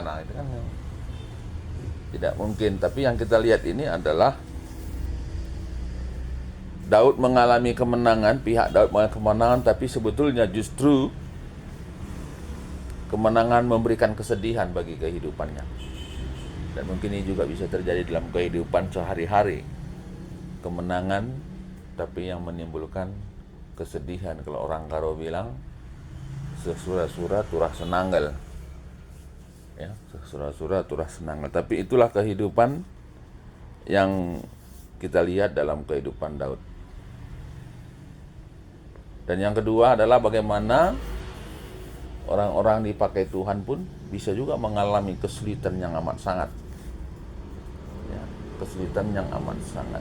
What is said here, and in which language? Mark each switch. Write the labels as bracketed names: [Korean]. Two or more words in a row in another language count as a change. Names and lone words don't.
[Indonesian] Nah, itu kan tidak mungkin. Tapi yang kita lihat ini adalah Daud mengalami kemenangan, pihak Daud mengalami kemenangan, tapi sebetulnya justru kemenangan memberikan kesedihan bagi kehidupannya. Dan mungkin ini juga bisa terjadi dalam kehidupan sehari-hari. Kemenangan tapi yang menimbulkan kesedihan. Kalau orang Karo bilang [Batak Karo] sesura-sura turah senanggal. Ya, sesura-sura turah senanggal. [Indonesian] Tapi itulah kehidupan yang kita lihat dalam kehidupan Daud. Dan yang kedua adalah bagaimana orang-orang dipakai Tuhan pun bisa juga mengalami kesulitan yang amat sangat. Ya, kesulitan yang amat sangat.